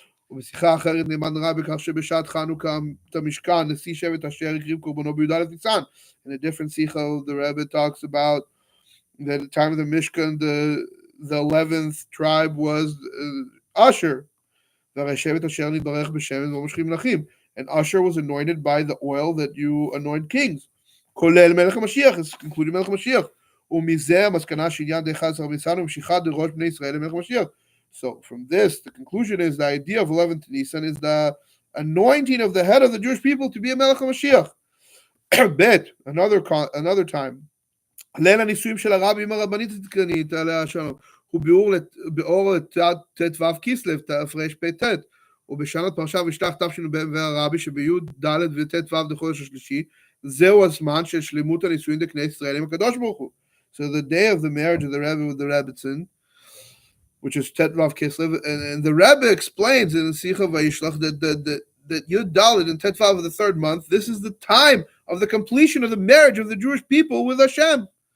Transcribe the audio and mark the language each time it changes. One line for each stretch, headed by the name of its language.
Hebrew: ובשיחה אחרת נאמן רע בכך שבשעת חנוכה את המשכן נשיא שבט אשר הקריב קורבנו בי"א ניסן.
English: In a different sicha, the Rebbe talks about that at the time of the Mishkan, the 11th tribe was Asher.
Hebrew: והרי שבט אשר נתברך בשמן ומשכים מלכים.
English: And Asher was anointed by the oil that you anoint kings.
Hebrew: כולל מלך המשיח,
English: including
Hebrew: מלך המשיח. ומזה המסקנה שעניין די 11 בניסן ומשיכה דראש בני ישראל למלך המשיח.
English: So from this, the conclusion is the idea of 11th Nisan is the anointing of the head of the Jewish people to be a Melech HaMashiach. Bet, another time.
Hebrew: ליל הנישואים של הרבי עם הרבנית הצדקנית עליה השלום, הוא באור ט"ו כסלו, תרפ"ט, ובשנת פרשה ושלח תשנ"ב והרבי שבי"ד וט"ו לחודש השלישי, זהו הזמן של שלמות הנישואים לכנסת ישראל עם הקדוש ברוך הוא.
English: So the day of the marriage of the Rebbe with the Rebbetzin, which is Tetvav Kislev, and the Rebbe explains in the Sicha Vayishlach that Yud Dalet and Tetvav of the third month, this is the time of the completion of the marriage of the Jewish people with Hashem.